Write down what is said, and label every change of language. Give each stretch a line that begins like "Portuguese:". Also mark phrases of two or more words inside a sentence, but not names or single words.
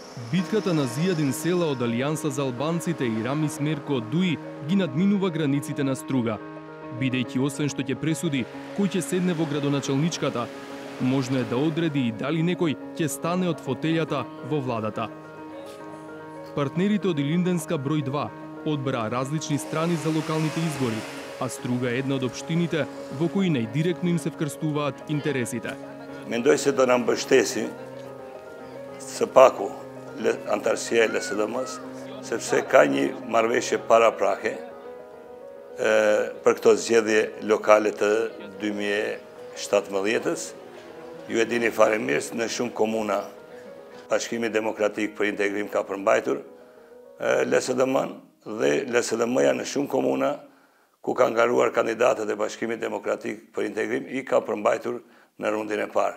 Macedonian: Битката на Зијадин Села од Алијанса за албанците и Рамис Мерко од Дуи ги надминува границите на Струга, бидејќи освен што ќе пресуди кој ќе седне во градоначалничката, можно е да одреди и дали некој ќе стане од фотелјата во владата. Партнерите од Илинденска број 2 одбраа различни страни за локалните избори, а Струга е една од општините во кои најдиректно им се вкрстуваат интересите.
Albanian: Mendoj se do na mbështesi së paku antarësia e LSDM-s, sepse ka një marrëveshje paraprake për këto zgjedhje lokale të 2017-s. Ju e dini fare mirë në shumë komuna Bashkimi Demokratik për Integrim ka përmbajtur LSDM-n dhe LSDM-ja në shumë komuna ku ka ngaruar kandidatët e Bashkimit Demokratik për Integrim i ka përmbajtur në rundin e parë.